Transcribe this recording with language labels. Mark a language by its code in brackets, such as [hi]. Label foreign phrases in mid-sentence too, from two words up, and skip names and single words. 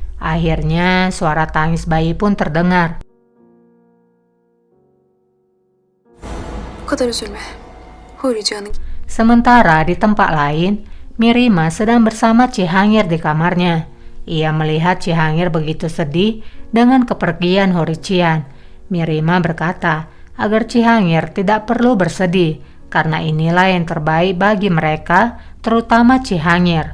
[id] Akhirnya suara tangis bayi pun terdengar. [tr] Bu kadar üzülme. Huri canım. [id] Sementara di tempat lain, Mirima sedang bersama Cihangir di kamarnya. Ia melihat Cihangir begitu sedih dengan kepergian Horician. Mirima berkata agar Cihangir tidak perlu bersedih, karena inilah yang terbaik bagi mereka, terutama Cihangir.